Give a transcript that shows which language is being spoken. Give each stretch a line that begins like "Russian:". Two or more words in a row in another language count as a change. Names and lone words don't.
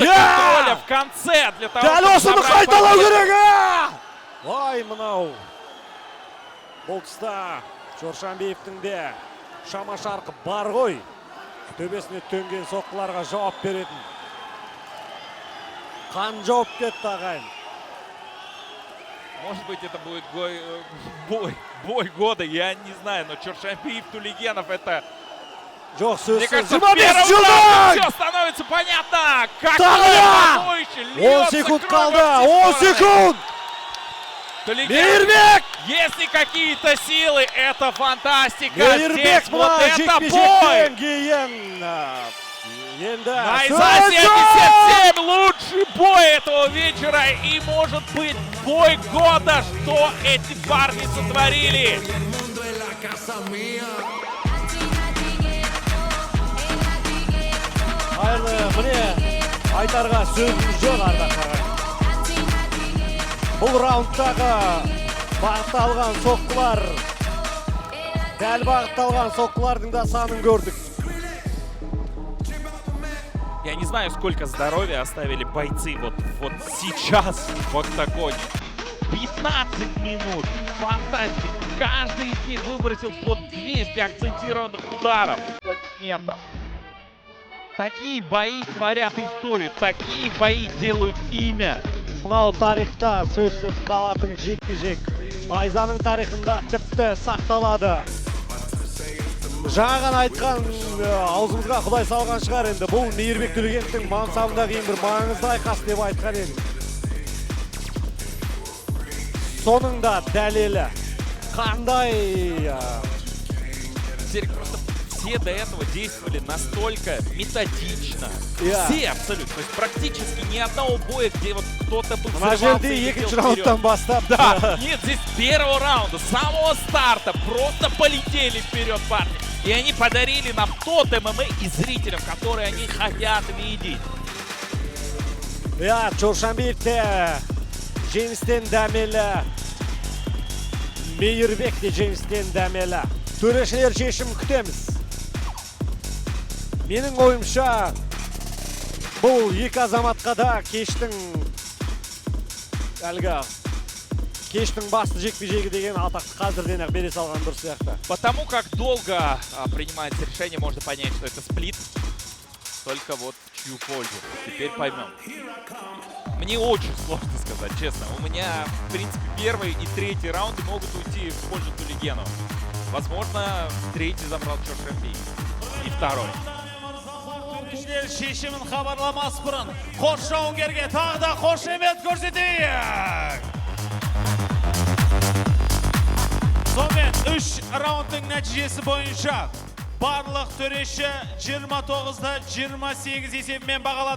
Russian: Я! контроля в конце для того,
Kazakh: Дәл
Russian: чтобы
Kazakh: осыны
Russian: забрать
Kazakh: қайталау
Russian: победу.
Kazakh: керек! Ой, мынау. Бұл тұста Чоршанбиевтің де шама шарқы бар ғой. Төбесіне төнген соққыларға жауап беретін. Қан жауап кетті ағайын.
Russian: Может быть, это будет бой года, я не знаю, но Чоршанбиев, Тулегенов, это...
Kazakh: Жоқ,
Russian: Мне
Kazakh: сөзсіз
Russian: кажется,
Kazakh: 25
Russian: первым
Kazakh: жылдың!
Russian: раунде все становится понятно.
Kazakh: Тағы!
Russian: Побоище,
Kazakh: 10
Russian: льется
Kazakh: секунд
Russian: кровь
Kazakh: қалды,
Russian: во все
Kazakh: 10
Russian: стороны.
Kazakh: секунд! Тулегенов, Мейірбек!
Russian: если какие-то силы, это фантастика.
Kazakh: Мейірбек
Russian: Здесь вот
Kazakh: мұна
Russian: это бой.
Kazakh: жекпе-жектен кейін. Енді Найза 77,
Russian: лучший бой этого вечера и может быть бой года, что эти парни сотворили.
Kazakh: Қайырлы, міне айтарға сөзіміз жоқ ардақтарға. Бұл раундтағы бағытталған соққылар, дәл бағытталған соққылардың да санын көрдік.
Russian: Я не знаю, сколько здоровья оставили бойцы вот сейчас в октагоне. 15 минут. Фантастика. Каждый из них выбросил по 200 акцентированных ударов. Такие бои творят историю. Такие бои делают имя.
Kazakh: Мынау тарихта сөзсіз қалатын жекпе-жек. Айзаның тарихында тіпті сақталады. Жаңа айтқан аузымызға Құдай салған шығар енді. Бұл Мейірбек Төлегеновтің мансабындағы ең бір маңызды айқас деп айтқан енді. Соның да дәлелі. Қандай... Серик,
Russian: просто все до этого действовали настолько методично. Я. Все абсолютно. То есть практически ни одного боя, где вот кто-то бы
Kazakh: Мына
Russian: взрывался
Kazakh: жерде
Russian: и летел
Kazakh: екінші
Russian: вперед.
Kazakh: раундтан бастап.
Russian: Да, нет, здесь с первого раунда, с самого старта просто полетели вперед парни. И они подарили нам тот ММА и зрителям, которые они хотят видеть.
Kazakh: Чоршанбиев те жеңістен дәмелі. Мейірбек те жеңістен дәмелі. Төрешілер шешім күтеміз. Менің ойымша бұл екі азаматқа да кештің басты жекпе-жегі деген атақты қазірден-ақ бере салған дұрыс сияқты.
Russian: Потому как долго принимается решение, можно понять, что это сплит. Только вот в чью пользу. Теперь поймем. Мне очень сложно сказать, честно. У меня, в принципе, первый и третий раунды могут уйти в пользу Тулигена. Возможно, третий забрал Чоршанбиев. И второй.
Kazakh: Шешімін хабарламас бұрын қош жауынгерге тағы да қошемет көрсетейік. Сонымен 3 раундтың нәтижесі бойынша барлық төреші 29-да 28 есебімен бағалады.